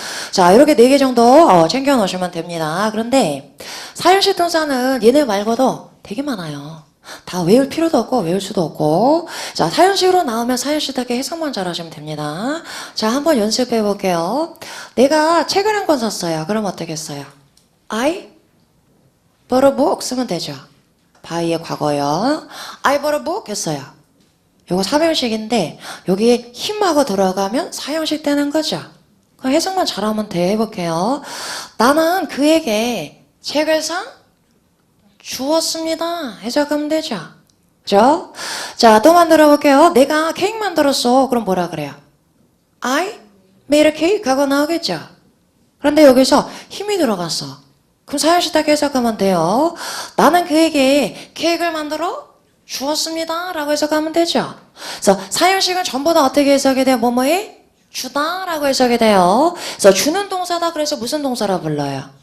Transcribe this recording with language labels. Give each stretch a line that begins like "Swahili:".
Korean: 자, 이렇게 네 개 정도 챙겨 놓으시면 됩니다. 그런데 사형식 동사는 얘네 말고도 되게 많아요. 다 외울 필요도 없고 외울 수도 없고. 자, 사형식으로 나오면 사형식답게 해석만 잘하시면 됩니다. 자, 한번 연습해 볼게요. 내가 책을 한 권 샀어요. 그럼 어떻게 써요?
English: I bought a book
Korean: 쓰면 되죠. by의 과거요.
English: I bought a book
Korean: 했어요. 요거 사형식인데 여기에 힘하고 들어가면 사형식 되는 거죠. 그럼 해석만 잘하면 돼. 해볼게요. 나는 그에게 책을 주었습니다. 해석하면 되죠. 그죠? 자, 또 만들어 볼게요. 내가 케이크 만들었어. 그럼 뭐라 그래요?
English: I made a cake
Korean: 하고 나오겠죠. 그런데 여기서 힘이 들어갔어. 그럼 사형식 딱 해석하면 돼요. 나는 그에게 케이크를 만들어 주었습니다. 라고 해석하면 되죠. 그래서 사형식은 전부 다 어떻게 해석이 돼요? 뭐뭐에? 주다 라고 해석이 돼요. 그래서 주는 동사다. 그래서 무슨 동사라 불러요?